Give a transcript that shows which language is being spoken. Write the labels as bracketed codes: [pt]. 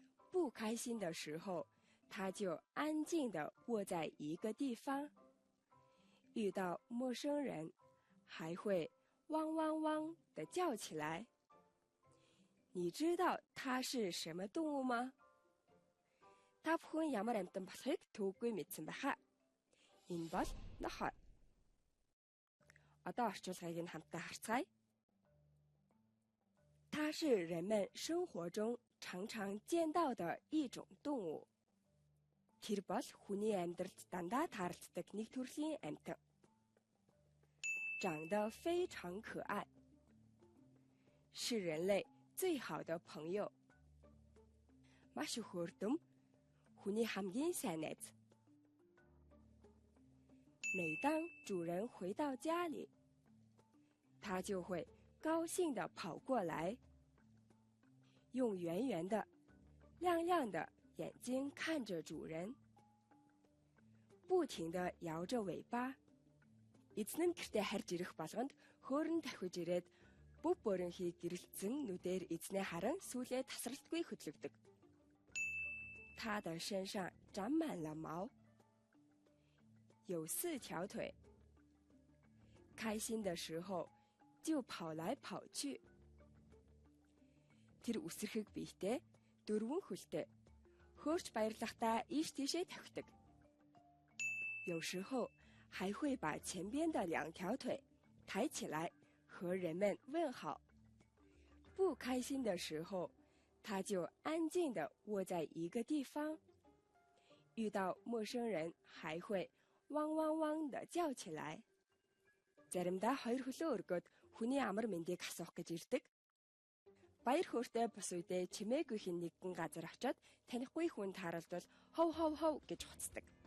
[zh] 不开心的时候，它就安静地卧在一个地方，遇到陌生人还会汪汪汪地叫起来。你知道它是什么动物吗？ [mn] Та бүхэн ямар амьтан болохыг төвгүй мэдсэн байхаа. Энэ бол нохой. Одоо орчуулгыг нь хамтдаа харцгаая. [zh] 它是人们生活中常常见到的一种动物. [mn] Тэр бол хүний амьдралд дандаа тааралддаг нэг төрлийн амьтан. [zh] 长得非常可爱，是人类最好的朋友. [mn] Маш их хөөрдөм, хүний хамгийн сайн найз. [zh] 每当主人回到家里，他就会高兴地跑过来，用圆圆的、亮亮的眼睛看着主人，不停地摇着尾巴。 [mn] Эзэн нь гэртээ харж ирэх болгонд хөөрн тавхиж ирээд бүв бөөрөнхий гэрэлтсэн нүдээр эзнээ харан сүүлээ тасралтгүй хөдлөгдөг. [zh] 它的身上长满了毛，有4条腿。开心的时候就跑来跑去。 [mn] Тэр үсрэхэг биетэй, 4 хөлтэй. Хөөрч баярлахдаа ийш тийшээ тавхидаг. [zh] 有时候 还会把前边的2条腿抬起来，和人们问好。不开心的时候，他就安静地卧在一个地方。遇到陌生人，还会汪汪汪地叫起来。 [mn] Заримдаа 2 хөлөө өргөөд хүний амар мэндийг асуух гэж ирдэг. Баяр хөөртэй бус үедээ чимээгүй хин нэгэн газар очиод танихгүй хүн тааралдвал хов хов хов гэж хуцдаг.